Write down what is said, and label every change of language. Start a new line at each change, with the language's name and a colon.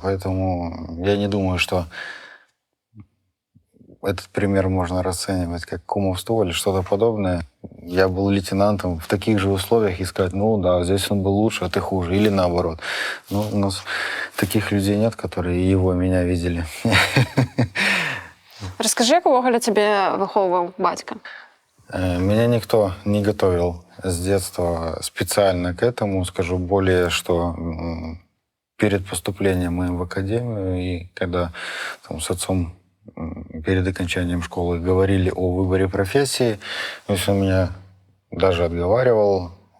Russian: Поэтому я не думаю, что этот пример можно расценивать как кумовство или что-то подобное. Я был лейтенантом в таких же условиях и сказать, ну да, здесь он был лучше, а ты хуже. Или наоборот. Но у нас таких людей нет, которые его, меня видели.
Belarusian: Раскажы, як увогуле цябе выхоўваў бацька?
Russian: Меня никто не готовил с детства специально к этому. Скажу более, что перед поступлением моим в академию и когда там, с отцом перед окончанием школы говорили о выборе профессии, то есть он меня даже отговаривал.